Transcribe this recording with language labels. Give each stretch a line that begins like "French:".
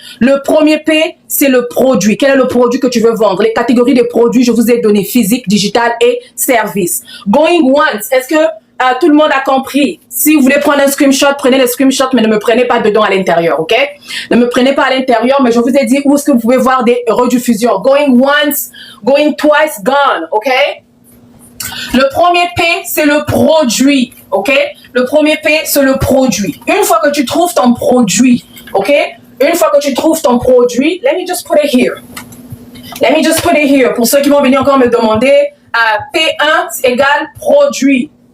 French: Le premier P, c'est le produit. Quel est le produit que tu veux vendre? Les catégories de produits, je vous ai donné physique, digital et service.
English: Going once,
French: est-ce que tout le monde a compris? Si vous voulez prendre un screenshot, prenez le screenshot, mais ne me prenez pas dedans à l'intérieur, ok? Ne me prenez pas à l'intérieur, mais je vous ai dit où est-ce que vous pouvez voir des rediffusions.
English: Going once, going twice, gone, ok?
French: Le premier P, c'est le produit, ok? Le premier P, c'est le produit. Une fois que tu trouves ton produit, ok? Une fois que tu trouves ton produit,
English: let me just put it here.
French: Let me just put it here. Pour ceux qui vont venir encore me demander, P1 égale produit.